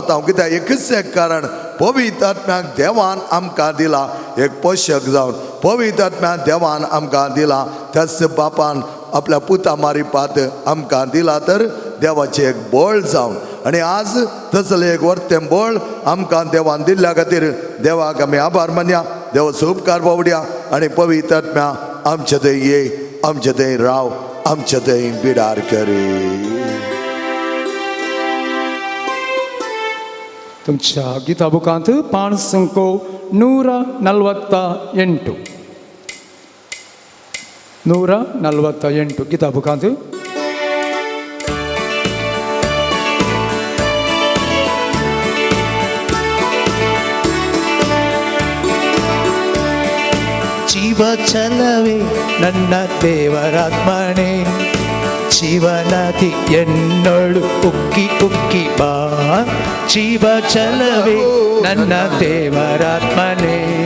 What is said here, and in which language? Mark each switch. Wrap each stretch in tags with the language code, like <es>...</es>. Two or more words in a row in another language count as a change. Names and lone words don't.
<kok>कित्याक एकच एक कारण, पवित्र आत्म्याक देवान आमकां दिला एक पोषक जावन पवित्र आत्म्याक देवान आमकां दिला त्याच बापान आपल्या पुता मारिपात आमकां दिला तर देवाचे एक बळ जावन आणि आज तसलें एक वर्तें बळ आमकां देवान दिल्ल्या खातीर देवाक आमी आभार मानया देवाचो उपकार बावड्या आणि पवित्र आत्म्या आमचे थंय ये आमचे थंय राव आमचे थंय बिडार करी तुमच्या गीता बुकांत पान संको 148 148 गीता बुकांत</kok> <kn>ಜೀವ ಚಲವೇ ನನ್ನ ದೇವರಾತ್ಮನೇ ಜೀವನದಿ ಎನ್ನೊಳು ಉಕ್ಕಿ ಉಕ್ಕಿ ಬಾ ಜೀವ ಚಲವೇ ನನ್ನ ದೇವರಾತ್ಮನೇ</kn>